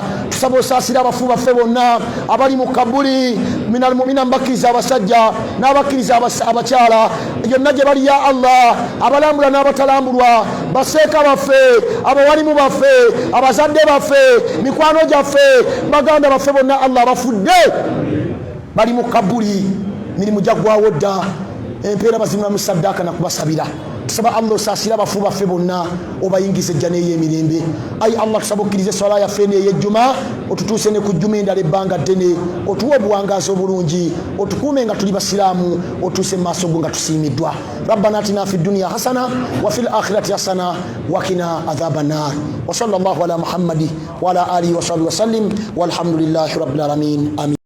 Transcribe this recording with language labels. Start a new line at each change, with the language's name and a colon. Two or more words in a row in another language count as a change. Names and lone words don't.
Ganda: Tusaba osaasire abafu baffe bonna abali mu kabuli,
Arabic: من المؤمنين,
Ganda: mbakkiriza abasajja n'abakkiriza abakyala, yonna gye bali
Arabic: يا الله,
Ganda: abalambula n'abatalambulwa, baseeka baffe, abawalimu baffe, abazadde baffe, mikwano gyaffe, baganda baffe bonna Allah abafudde bali mu kabuli, mirimu gyaggwawo dda, empeera bazimulamu saddaaka na kubasabira. Tusaba Allah osaasire abafu baffe bonna, obayingize ejja n'ey'emirembe. Ayi Allah, tusaba okkirize swala yaffe n'ey'ejjuma, otutuuse ne ku jjuma endala ebbanga ddene, otuwe obuwangaazi obulungi, otukuume nga tuli basiraamu, otuuse mu maaso go nga tusiimiddwa.
Arabic: ربنا آتنا في الدنيا حسنة و في الآخرة حسنة و قنا عذاب النار. و صلى الله على محمد و على آله و صحبه و سلم والحمد لله رب العالمين. Amin.